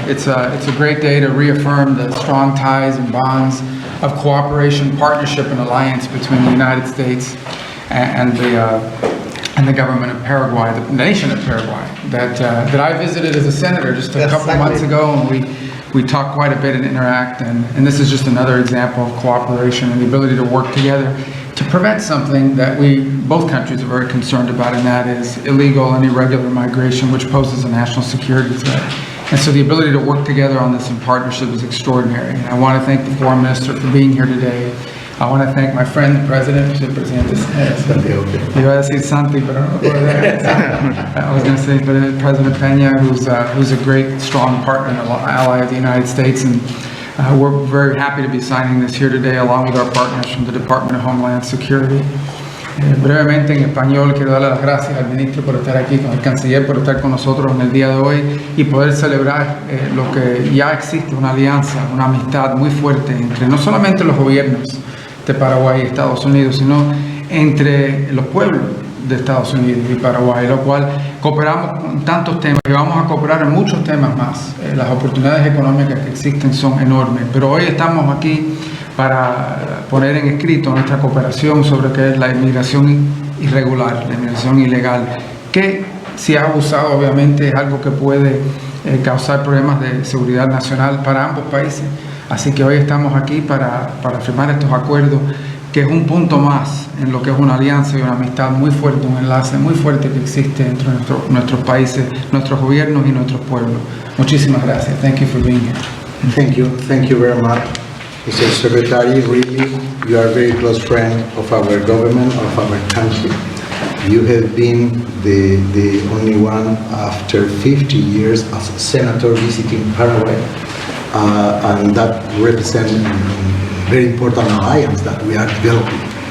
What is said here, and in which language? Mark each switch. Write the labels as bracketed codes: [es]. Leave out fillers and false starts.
[en] It's a great day to reaffirm the strong ties and bonds of cooperation, partnership, and alliance between the United States and the government of Paraguay, the nation of Paraguay, that I visited as a senator just a couple months ago, and we talked quite a bit and interact, and this is just another example of cooperation and the ability to work together to prevent something that both countries are very concerned about, and that is illegal and irregular migration, which poses a national security threat. And so the ability to work together on this in partnership is extraordinary. And I want to thank the Foreign Minister for being here today. I want to thank my friend, the President. [es] Iba a decir Santi, pero no puedo decir. [en] I was going to say President Peña, who's a great, strong partner and ally of the United States. And we're very happy to be signing this here today, along with our partners from the Department of Homeland Security. [es] Brevemente en español quiero darle las gracias al ministro por estar aquí, con el canciller por estar con nosotros en el día de hoy y poder celebrar lo que ya existe, una alianza, una amistad muy fuerte entre no solamente los gobiernos de Paraguay y Estados Unidos, sino entre los pueblos de Estados Unidos y Paraguay, lo cual cooperamos en tantos temas y vamos a cooperar en muchos temas más. Las oportunidades económicas que existen son enormes, pero hoy estamos aquí para poner en escrito nuestra cooperación sobre qué es la inmigración irregular, la inmigración ilegal, que si es abusado obviamente es algo que puede causar problemas de seguridad nacional para ambos países. Así que hoy estamos aquí para firmar estos acuerdos, que es un punto más en lo que es una alianza y una amistad muy fuerte, un enlace muy fuerte que existe entre nuestros países, nuestros gobiernos y nuestros pueblos. Muchísimas gracias. [en] Thank you for being here. Thank you very much. Mr. Secretary, really, you are a very close friend of our government, of our country. You have been the only one after 50 years as a senator visiting Paraguay, and that represents a very important alliance that we are developing.